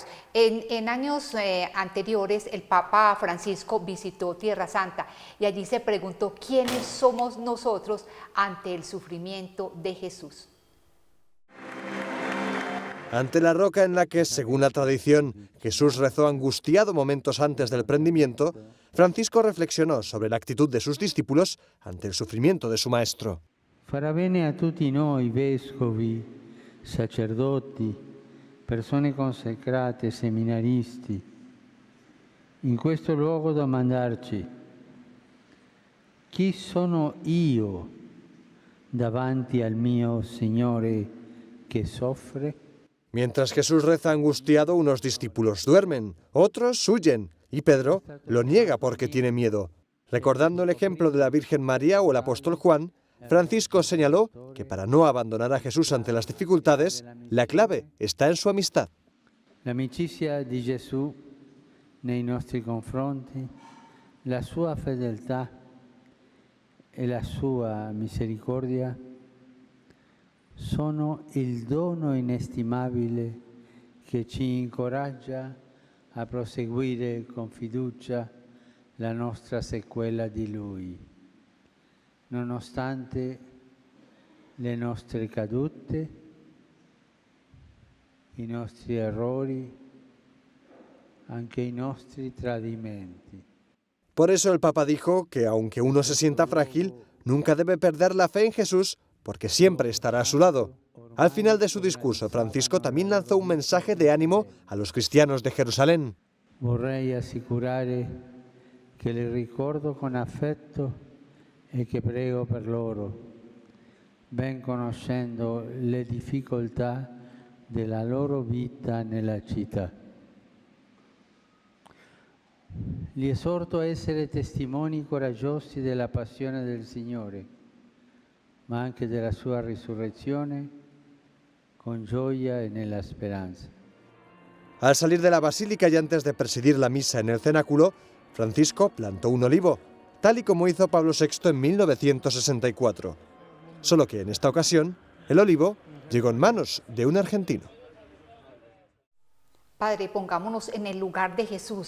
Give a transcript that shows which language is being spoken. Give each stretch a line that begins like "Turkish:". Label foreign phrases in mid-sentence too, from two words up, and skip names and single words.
Spanish: En años anteriores, el Papa Francisco visitó Tierra Santa y allí se preguntó, ¿quiénes somos nosotros ante el sufrimiento de Jesús? Ante la roca en la que, según la tradición, Jesús rezó angustiado momentos antes del prendimiento, Francisco reflexionó sobre la actitud de sus discípulos ante el sufrimiento de su maestro.
Italian: Farà bene a tutti noi, vescovi, sacerdoti, persone consacrate, seminaristi, in questo luogo domandarci: chi sono io davanti al mio Signore che soffre?
Spanish: Mientras Jesús reza angustiado, unos discípulos duermen, otros huyen, y Pedro lo niega porque tiene miedo. Recordando el ejemplo de la Virgen María o el apóstol Juan, Francisco señaló que para no abandonar a Jesús ante las dificultades, la clave está en su amistad.
Italian: La amicizia di Gesù nei nostri confronti, la sua fedeltà e la sua misericordia sono il dono inestimabile che ci incoraggia a proseguire con fiducia la nostra sequela di Lui, nonostante le nostre cadute, i nostri errori, anche i nostri tradimenti.
Spanish: Por eso el Papa dijo que aunque uno se sienta frágil, nunca debe perder la fe en Jesús, porque siempre estará a su lado. Al final de su discurso, Francisco también lanzó un mensaje de ánimo a los cristianos de Jerusalén.
Italian: Vorrei assicurare che li ricordo con affetto e che prego per loro, ben conoscendo le difficoltà della loro vita nella città. Li esorto a essere testimoni coraggiosi della passione del Signore, ma anche della sua risurrezione, con gioia e nella speranza.
Spanish: Al salir de la basílica y antes de presidir la misa en el cenáculo, Francisco plantó un olivo, tal y como hizo Pablo VI en 1964. Solo que en esta ocasión, el olivo llegó en manos de un argentino. Padre, pongámonos en el lugar de Jesús.